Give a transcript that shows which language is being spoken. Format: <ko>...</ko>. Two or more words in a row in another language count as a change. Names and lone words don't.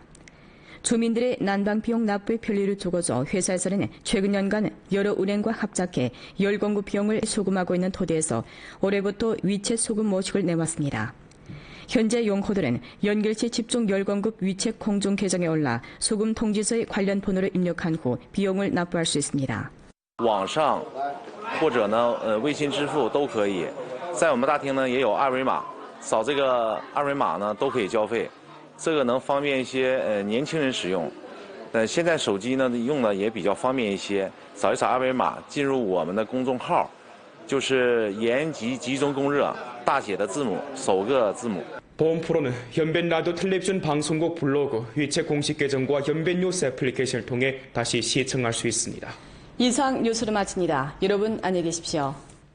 <ko>주민들의 난방 비용 납부의 편리를 두고서 회사에서는 최근 연간 여러 은행과 합작해 열공급 비용을 수금하고 있는 토대에서 올해부터 위챗 수금 모식을 내왔습니다. 현재 용호들은 연길시 집중 열공급 위챗 공중 계정에 올라 수금 통지서에 관련 번호를 입력한 후 비용을 납부할 수 있습니다.</ko> <zh>网上或者呢微信支付都可以，在我们大厅呢也有二维码，扫这个二维码呢都可以交费，这个能方便一些年轻人使用。现在手机呢用的也比较方便一些，扫一扫二维码进入我们的公众号，就是延吉集中供热大写的字母首个字母。</zh> <ko>보험 프로는 연변 라디오 텔레비전 방송국 블로그, 위챗 공식 계정과 연변 뉴스 애플리케이션을 통해 다시 시청할 수 있습니다. 이상 뉴스를 마칩니다. 여러분 안녕히 계십시오.</ko>